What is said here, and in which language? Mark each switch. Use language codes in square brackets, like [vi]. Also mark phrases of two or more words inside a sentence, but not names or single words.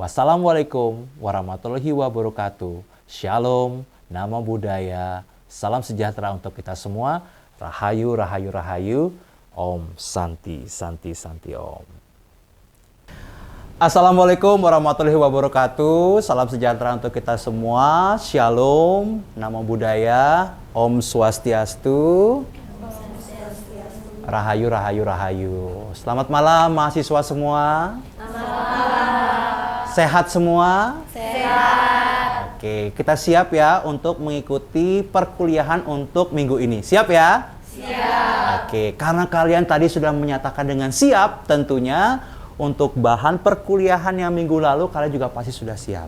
[ar] والسلام عليكم ورحمة الله وبركاته. [id] Shalom, [pi] namo buddhaya, [id] salam sejahtera untuk kita semua. [jv] Rahayu, rahayu, rahayu. [sa] ॐ शान्तिः शान्तिः शान्तिः ॐ. [ar] السلام عليكم ورحمة الله وبركاته. [id] Salam sejahtera untuk kita semua. [pi] Shalom, namo buddhaya, [sa] ॐ स्वस्त्यस्तु. [jv] Rahayu, rahayu, rahayu. [id] Selamat malam mahasiswa semua. Sehat semua? Sehat. Oke, kita siap ya untuk mengikuti perkuliahan untuk minggu ini. Siap ya? Siap. Oke, karena kalian tadi sudah menyatakan dengan siap, tentunya untuk bahan perkuliahan yang minggu lalu kalian juga pasti sudah siap.